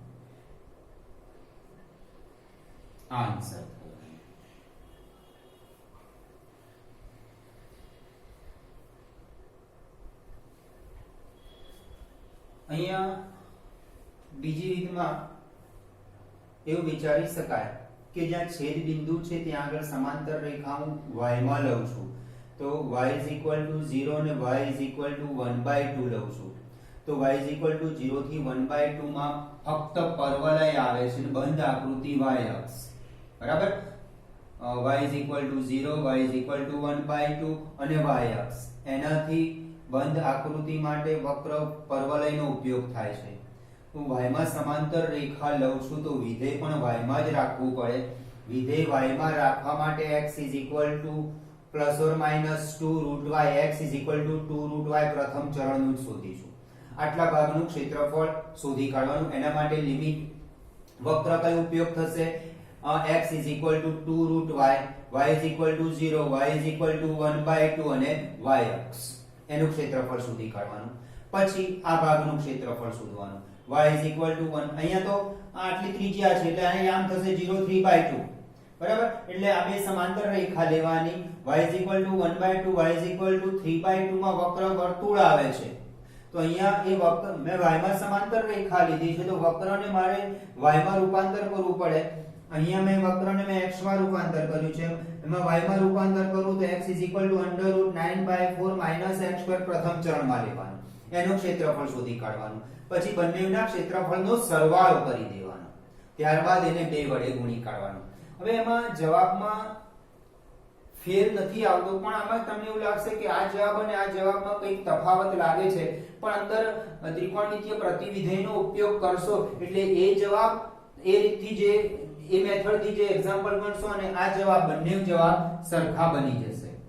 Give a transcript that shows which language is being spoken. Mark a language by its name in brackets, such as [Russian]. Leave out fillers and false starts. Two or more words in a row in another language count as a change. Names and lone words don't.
[Gujarati] આન્સર અહીંયા બીજી રીતમાં એવું વિચારી શકાય કે જ્યાં છેદ બિંદુ છે ત્યાં આગળ સમાંતર રેખા હું y માં લઉં છું તો [English] y is equal to 0 [Gujarati] અને [English] y is equal to 1/2 [Gujarati] લઉં છું તો [English] y is equal to 0 [Gujarati] થી 1/2 માં ફક્ત પરવલય આવે છે બંધ આકૃતિ y અક્ષ બરાબર [English] y is equal to 0 y is equal to 1/2 [Gujarati] અને y અક્ષ એનાથી બંધ આકૃતિ માટે વક્ર પરવલયનો ઉપયોગ થાય છે હું y માં સમાંતર રેખા લઉં છું તો વિધેય પણ y માં જ રાખવું પડે વિધેય y માં રાખવા માટે [English] x is equal to [Gujarati] ±2 √y [English] x is equal to 2 √y [Gujarati] પ્રથમ ચરણનું શોધીશું આટલા ભાગનું ક્ષેત્રફળ શોધી કાઢવાનું એના માટે લિમિટ વક્ર કયો ઉપયોગ થશે [English] x is equal to 2 √y y is equal to 0 y is equal to 1/2 [Gujarati] અને y અક્ષ એનું ક્ષેત્રફળ શોધી કાઢવાનું પછી આ ભાગનું ક્ષેત્રફળ શોધવાનું [English] y is equal to 1 [Gujarati] અહીંયા તો આટલી ત્રિજ્યા છે એટલે આને આમ થશે 0 3/2 બરાબર એટલે આ બે સમાંતર રેખા લેવાની [English] y is equal to 1/2 y is equal to 3/2 [Gujarati] માં વક્ર વર્તુળ આવે છે તો અહીંયા એ વક્ર મેં y માં સમાંતર રેખા લીધી છે તો વક્રને મારે y માં રૂપાંતર કરવું પડે અહીંયા મેં વક્રને મેં x માં રૂપાંતર કર્યું છે એમાં y માં રૂપાંતર કરું તો [English] x is equal to √9/4 - [Gujarati] x2 પ્રથમ ચરણમાં લેવાનું એનું ક્ષેત્રફળ શોધી કાઢવાનું પછી બંનેના ક્ષેત્રફળનો સરવાળો કરી દેવાનો ત્યારબાદ એને બે વડે ગુણી કાઢવાનું હવે એમાં જવાબમાં ફેર નથી આવતો પણ આમાં તમને એવું લાગશે કે આ જવાબ અને આ જવાબમાં કંઈક તફાવત લાગે છે પણ અંદર ત્રિકોણમિતીય પ્રતિવિધેયનો ઉપયોગ કરશો એટલે એ જવાબ એ રીતથી જે એ મેથડથી જે એક્ઝામ્પલ ગણશો અને આ જવાબ બંને જવાબ સરખા બની જશે